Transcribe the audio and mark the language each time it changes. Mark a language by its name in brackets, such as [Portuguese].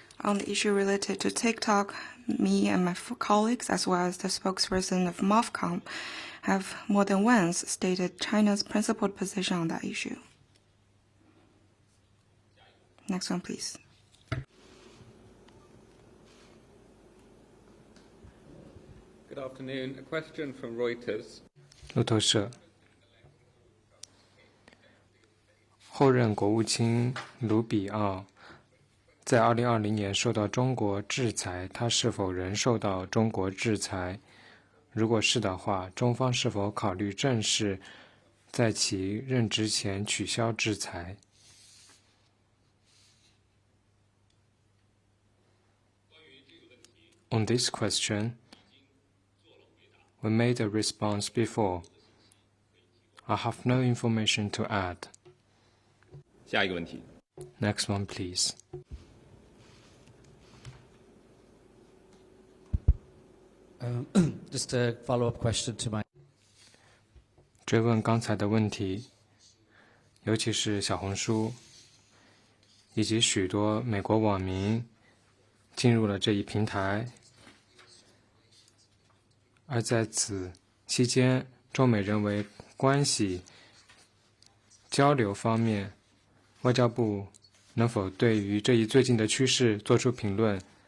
[English] On the issue related to TikTok, me and my colleagues, as well as the spokesperson of MOFCOM, have more than once stated China's principled position on that issue. Next one, please. Good afternoon. A question from Reuters. [Chinese] 路透社，后任国务卿卢比奥在2020年受到中国制裁，他是否仍受到中国制裁？如果是的话，中方是否考虑正式在其任职前取消制裁？ [English] On this question, we made a response before. I have no information to add. [Chinese] 下一个问题。 [English] Next one, please. Just a follow-up question to my. [Chinese] 追问刚才的问题，尤其是小红书以及许多美国网民进入了这一平台，而在此期间，中美人为关系交流方面，外交部能否对于这一最近的趋势做出评论？